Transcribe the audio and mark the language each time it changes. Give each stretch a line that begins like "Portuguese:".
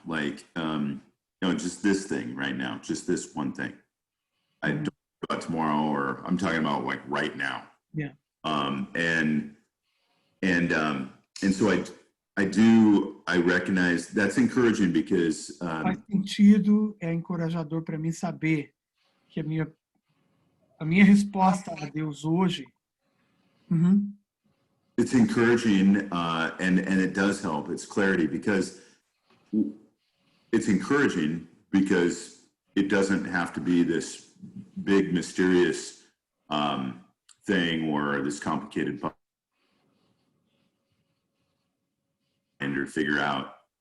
English: Like, no, just this thing right now. Just this one thing. I don't know about tomorrow, or I'm talking about like right now. Yeah. And so I recognize that's encouraging because
Portuguese: Faz sentido, é encorajador para mim saber que a minha resposta a Deus hoje.
English: It's encouraging, and it does help. It's clarity, because it's encouraging because it doesn't have to be this big mysterious thing or this complicated or figure out.